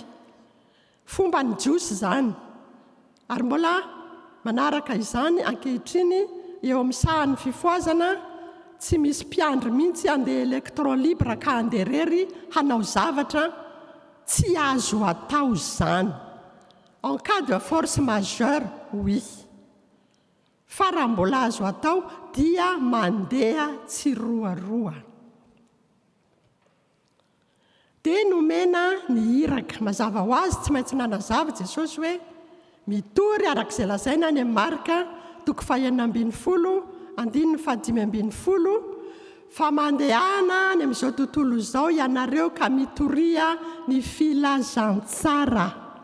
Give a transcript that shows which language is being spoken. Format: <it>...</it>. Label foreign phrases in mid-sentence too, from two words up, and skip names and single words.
<mg>Fomba ny jiosy izany. Ary mbola manaraka izany ankehitriny eo amin'ny sahan'ny fifoazana tsy misy mpiandry mihitsy andeha</mg> <fr>électron libre</fr> <mg>ka andeha rery hanao zavatra tsy azo atao izany.</mg> <fr>En cas de force majeure, oui.</fr> <mg>Fa raha mbola azo atao dia mandeha tsiroaroa. Dia nomena ny iraka mazava ho azy, tsy maintsy nanazava Jesosy hoe mitory arak'izay lazaina any amin'ny Marka 4:5-5:10 fa mandehana any amin'izao tontolo izao ianareo ka mitoria ny filazantsara.</mg>